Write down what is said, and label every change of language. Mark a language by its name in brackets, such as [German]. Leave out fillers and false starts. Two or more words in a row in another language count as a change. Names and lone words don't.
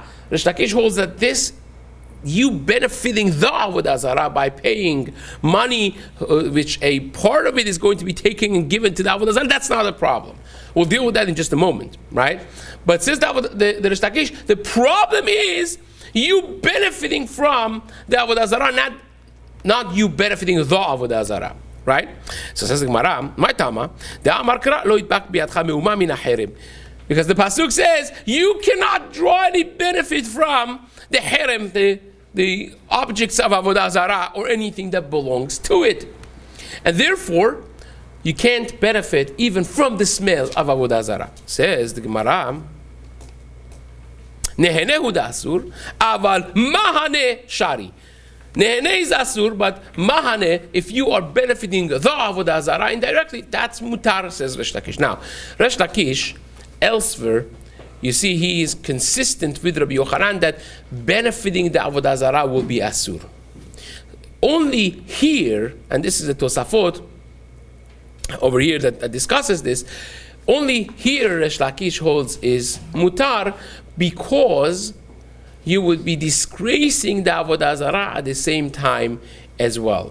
[English] Rish Lakish holds that you benefiting the Avodah Zarah by paying money, which a part of it is going to be taken and given to the Avodah Zarah, that's not a problem. We'll deal with that in just a moment, right? But says the Rish Lakish, the problem is you benefiting from the Avodah Zarah, not you benefiting the Avodah Zarah, right? So says the Gemara, [Aramaic] מאי טעמא דאמר קרא [Hebrew] לא ידבק בידך מאומה מן החרם. [English] Because the pasuk says you cannot draw any benefit from the herem, the objects of Avodah Zarah, or anything that belongs to it. And therefore, you can't benefit even from the smell of Avodah Zarah. Says the Gemara, [Aramaic] נהנה הוא דאסור, אבל מהנה שרי. [English] Nehene is asur, but mahane, if you are benefiting the Avodah Zarah indirectly, that's mutar, says Resh Lakish. Now, Resh Lakish, elsewhere, you see he is consistent with Rabbi Yochanan that benefiting the Avodah Zarah will be asur. Only here, and this is a Tosafot over here that discusses this, only here Resh Lakish holds is mutar because you would be disgracing the Avodah Zarah at the same time as well.